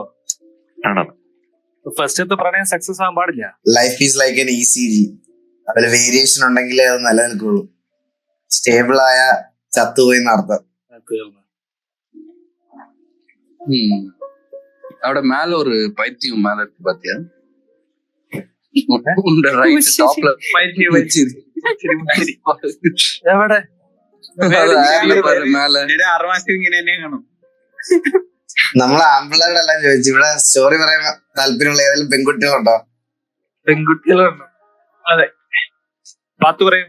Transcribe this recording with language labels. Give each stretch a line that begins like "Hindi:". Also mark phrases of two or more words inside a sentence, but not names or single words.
Malayalam: ആണോ? ഫസ്റ്റത്തെ പ്രണയം സക്സസ് ആവാൻ പാടില്ല.
English: Life is like an ECG.
Malayalam: അതിൽ വേരിയേഷൻ ഉണ്ടെങ്കിലേ അത് നിലനിൽക്കുള്ളൂ. സ്റ്റേബിൾ ആയ ചത്തുപോയി എന്നർത്ഥം. അവിടെ
Tamil: மேல ஒரு பைத்தியம் மேல இருக்கு பாத்தியா? உண்ட ரைட் டாப்ல
Malayalam: പൈസ എവിടെ மேல 6 മാസം ഇങ്ങനെ തന്നെ കാണും. നമ്മളെ ആമ്പിള്ളേരോടെല്ലാം ചോദിച്ചു, ഇവിടെ സ്റ്റോറി പറയാൻ താല്പര്യമുള്ള ഏതെങ്കിലും പെൺകുട്ടികളുണ്ടോ? പെൺകുട്ടികളുണ്ടോ? അതെ, പാത്തു പറയും.